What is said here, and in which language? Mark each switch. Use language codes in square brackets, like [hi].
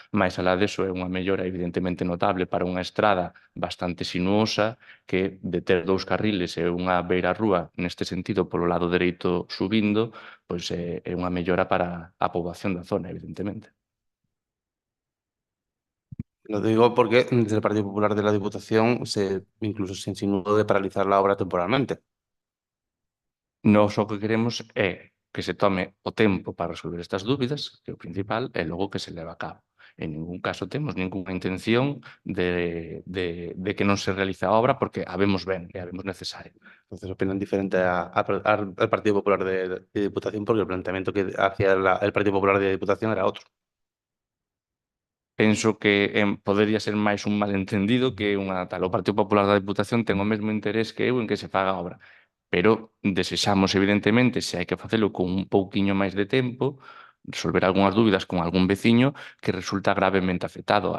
[gl] Mais alá deso é unha mellora evidentemente notable para unha estrada bastante sinuosa que de ter 2 carriles e unha beirarrúa neste sentido polo lado dereito subindo, pois é unha mellora para a poboación da zona, evidentemente. [es] Lo digo porque desde el Partido Popular de la Diputación incluso se insinuó de paralizar la obra temporalmente. [gl] Nós o que queremos é que se tome o tempo para resolver estas dúbidas, que é o principal, e logo que se leve a cabo. En ningún caso temos ninguna intención de que non se realice a obra porque a vemos ben e a vemos necesaria. [es] Entonces opinan diferente al Partido Popular de Diputación porque el planteamiento que hacía el Partido Popular de Diputación era otro. [gl] Penso que podería ser máis un malentendido que unha tal. O Partido Popular da Diputación ten o mesmo interés que eu en que se faga a obra. Pero desexamos, evidentemente, se hai que facelo con un pouquiño máis de tempo, resolver algunhas dúbidas con algún veciño que resulta gravemente afectado.